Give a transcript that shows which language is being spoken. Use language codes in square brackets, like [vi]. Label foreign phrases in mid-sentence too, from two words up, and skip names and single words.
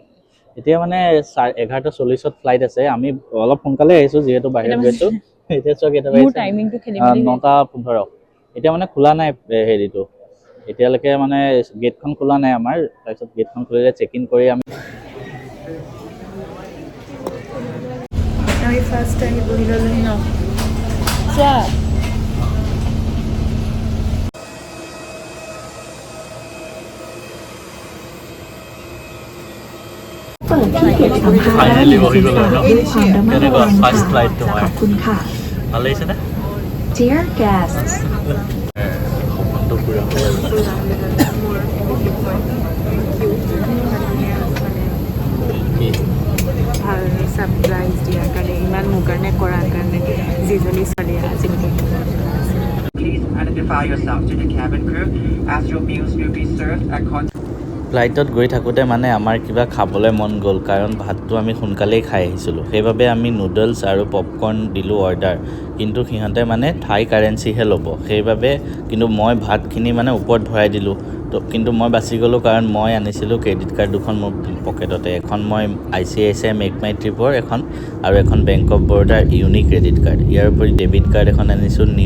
[as] এতিয়া মানে 11:40 ফ্লাইট আছে আমি অলপ সোনকালে আহিছোঁ যিহেতু বাহিৰত গৈছোঁ এতিয়া চোৱা কেইটা বাজিছে 9:15 এতিয়া মানে খোলা নাই হেৰিটো এতিয়ালৈকে মানে গেটখন খোলা নাই আমাৰ তাৰপিছত গেটখন খুলিলে [en] check in [as] কৰি আমি [en] first time বহি ল'লোঁ ন চোৱা [th] เปิดที่เก็บสัมภาระหรือสื่อสารด้วยความระมัดระวังค่ะขอบคุณค่ะ [as] ভাল লাগিছে নে [en] Dear guests [as] ভাল ছাৰপ্ৰাইজ দিয়াৰ কাৰণে ইমান মোৰ কাৰণে কৰাৰ কাৰণে যিজনী ছোৱালীয়ে আজিলৈকে [en] Please identify yourself to the cabin crew as your meals will be served at [as] ফ্লাইটত গৈ থাকোঁতে মানে আমাৰ কিবা খাবলৈ মন গ'ল কাৰণ ভাতটো আমি সোনকালেই খাই আহিছিলোঁ সেইবাবে আমি নুডলছ আৰু পপকৰ্ণ দিলোঁ অৰ্ডাৰ কিন্তু সিহঁতে মানে থাই কাৰেঞ্চিহে ল'ব সেইবাবে কিন্তু মই ভাতখিনি মানে ওপৰত ভৰাই দিলোঁ তো কিন্তু মই বাচি গ'লোঁ কাৰণ মই আনিছিলোঁ [en] credit card [as] দুখন মোৰ পকেটতে এখন মই ICICI মেক মাই ট্ৰিপৰ এখন আৰু এখন বেংক অফ বৰোদাৰ [en] unique credit card [as] ইয়াৰ উপৰি [en] debit card [as] এখন আনিছোঁ